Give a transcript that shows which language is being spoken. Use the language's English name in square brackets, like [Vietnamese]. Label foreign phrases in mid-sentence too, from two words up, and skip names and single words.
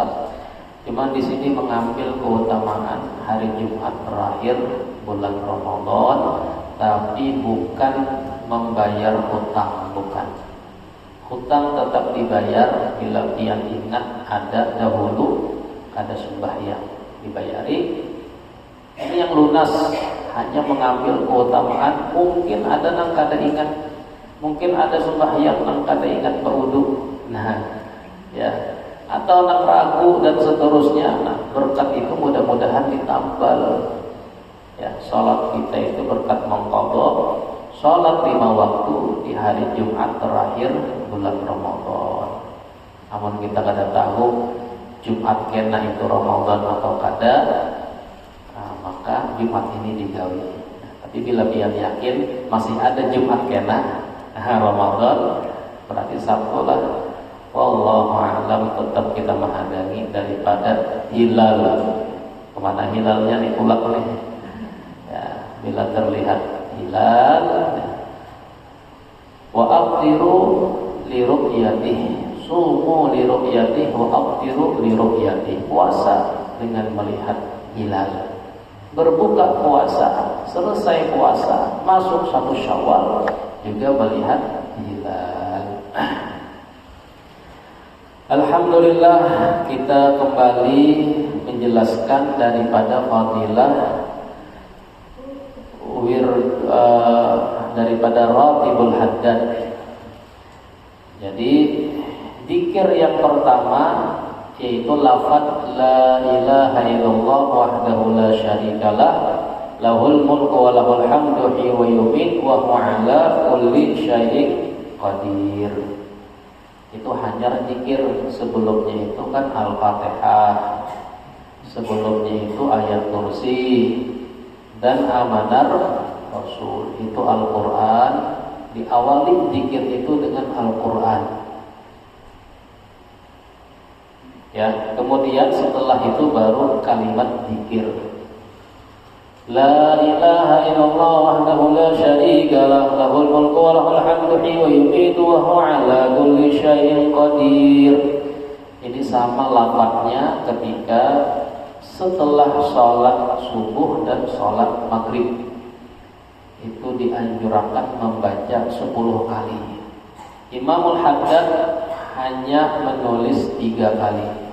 [Indonesian] Cuma di sini mengambil keutamaan hari Jumat terakhir bulan Ramadan, tapi bukan membayar hutang, bukan. Hutang tetap dibayar bila dia ingat ada dahulu ada sembahyang dibayari. Ini yang lunas hanya mengambil keutamaan. [Banjar] Mungkin ada nang kada ingat, mungkin ada sembahyang nang kada ingat berwudu. [Indonesian] Nah, ya, atau nang ragu dan seterusnya. Nah, berkat itu mudah-mudahan ditambal. Ya, salat kita itu berkat mengqadha sholat 5 waktu di hari Jumat terakhir bulan Ramadan. [Banjar] Namun kita kada tahu Jumat kena itu Ramadan atau kada, maka Jumat ini digawi. [Indonesian] Tapi bila dia yakin masih ada Jumat kena Ramadan, berarti Sabtu lah. [Arabic] والله أعلم, [Indonesian] tetap kita menghadiri daripada hilal. Kemana hilalnya nih pulak nih? [Arabic] Ya, bila terlihat hilal, وأفطروا لرؤيته صوموا لرؤيته وأفطروا لرؤيته wa aftiru li ru'yatihi. [Indonesian] Puasa dengan melihat hilal, berbuka puasa, selesai puasa, masuk 1 Syawal juga melihat hilal. Alhamdulillah, kita kembali menjelaskan daripada fadilah daripada Ratibul Haddad. Jadi zikir yang pertama yaitu lafaz [Arabic] لا إله إلا الله وحده لا شريك له له الملك وله الحمد يحيي ويميت وهو على كل شيء قدير. [Indonesian] Itu hanya zikir. Sebelumnya itu kan Al-Fatihah, sebelumnya itu ayat kursi dan amanar Rasul, itu Al-Quran. Diawali zikir itu dengan Al-Quran, ya. Kemudian setelah itu baru kalimat zikir. [Arabic] لا إله إلا الله وحده لا شريك له له الملك وله الحمد يحيي ويميت وهو على كل شيء قدير. [Indonesian] Ini sama lafadznya ketika setelah sholat subuh dan sholat maghrib. Itu dianjurkan membaca 10 kali. Imamul Haddad hanya menulis 3 kali.